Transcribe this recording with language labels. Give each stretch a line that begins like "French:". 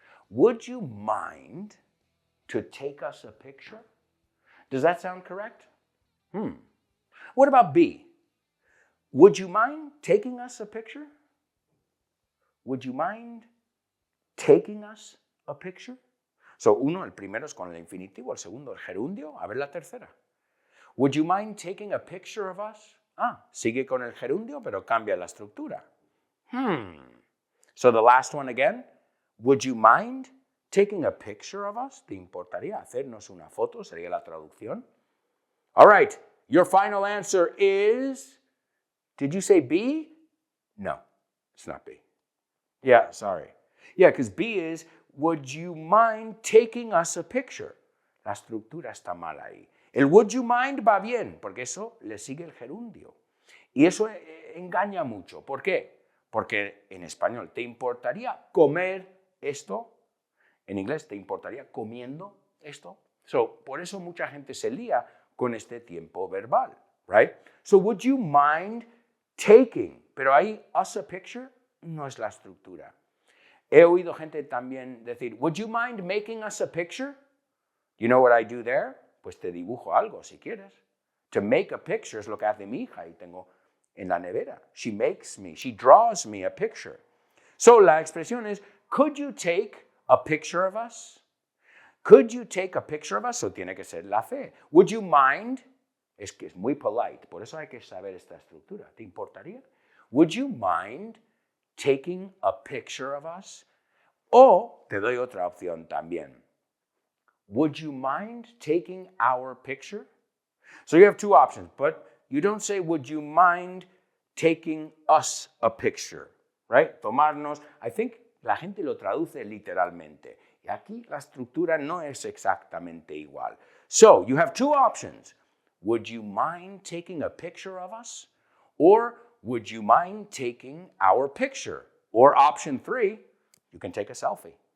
English: Would you mind to take us a picture? Does that sound correct? What about B? Would you mind taking us a picture? Would you mind taking us a picture?
Spanish: So, uno, el primero es con el infinitivo, el segundo, el gerundio. A ver la tercera.
English: Would you mind taking a picture of us?
Spanish: Sigue con el gerundio, pero cambia la estructura.
English: So the last one again. Would you mind taking a picture of us?
Spanish: ¿Te importaría hacernos una foto? Sería la traducción.
English: All right, your final answer is, did you say B? No, it's not B. Yeah, sorry. Yeah, because B is, would you mind taking us a picture?
Spanish: La estructura está mal ahí. El
English: would you mind
Spanish: va bien, porque eso le sigue el gerundio. Y eso engaña mucho. ¿Por qué? Porque en español, ¿te importaría comer esto? En inglés, ¿te importaría comiendo esto? So, por eso mucha gente se lía con este tiempo verbal, right?
English: So, would you mind taking?
Spanish: Pero ahí,
English: us a picture,
Spanish: no es la estructura. He oído gente también decir,
English: would you mind making us a picture? You know what I do there?
Spanish: Pues te dibujo algo, si quieres.
English: To make a picture
Spanish: es lo que hace mi hija y tengo en la nevera.
English: She draws me a picture. So,
Spanish: la expresión es,
English: could you take a picture of us? Could you take a picture of us?
Spanish: So tiene que ser la fe.
English: Would you mind?
Spanish: Es que es muy polite, por eso hay que saber esta estructura. ¿Te importaría?
English: Would you mind taking a picture of us?
Spanish: O te doy otra opción también.
English: Would you mind taking our picture? So you have two options, but you don't say, would you mind taking us a picture? Right?
Spanish: Tomarnos.
English: I think
Spanish: la gente lo traduce literalmente. Y aquí la estructura no es exactamente igual.
English: So, you have two options. Would you mind taking a picture of us? Or would you mind taking our picture? Or option 3, you can take a selfie.